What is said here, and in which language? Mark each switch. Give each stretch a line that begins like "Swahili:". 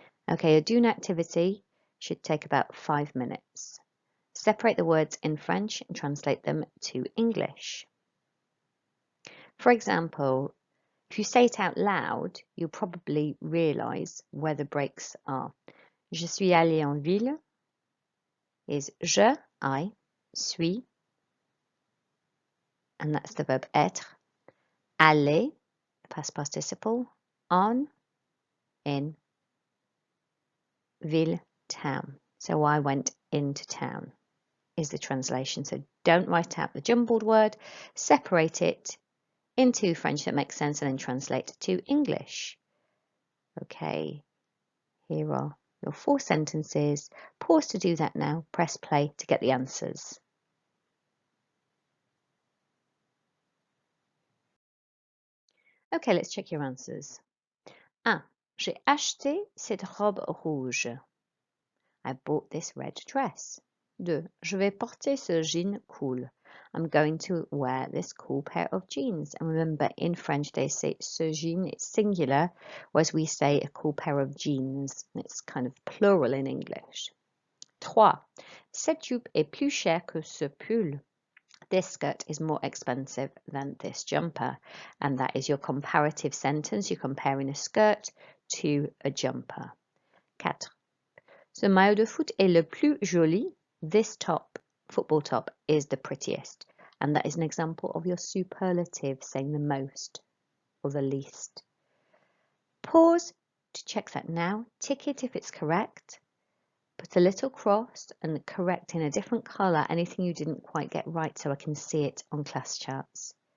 English: Okay, a do now activity should take about 5 minutes. Separate the words in French and translate them to English. For example, if you say it out loud, you'll probably realise where the breaks are.
French: Je suis allé en ville
English: is je, I, suis, and that's the verb être. Aller, past participle, en, in, ville, town. So I went into town is the translation. So don't write out the jumbled word, separate it into French that makes sense and then translate to English. Okay, here are your 4 sentences. Pause to do that now. Press play to get the answers. Okay, let's check your answers. 1.
French: J'ai acheté cette robe rouge.
English: I bought this red dress. 2.
French: Je vais porter ce jean cool.
English: I'm going to wear this cool pair of jeans. And remember, in French, they say ce jean, it's singular, whereas we say a cool pair of jeans. It's kind of plural in English. 3.
French: Cette jupe est plus chère que ce pull.
English: This skirt is more expensive than this jumper. And that is your comparative sentence. You're comparing a skirt to a jumper. 4.
French: Ce maillot de foot est le plus joli.
English: This top, football top, is the prettiest. And that is an example of your superlative, saying the most or the least. Pause to check that now. Tick it if it's correct. Put a little cross and correct in a different colour anything you didn't quite get right so I can see it on class charts.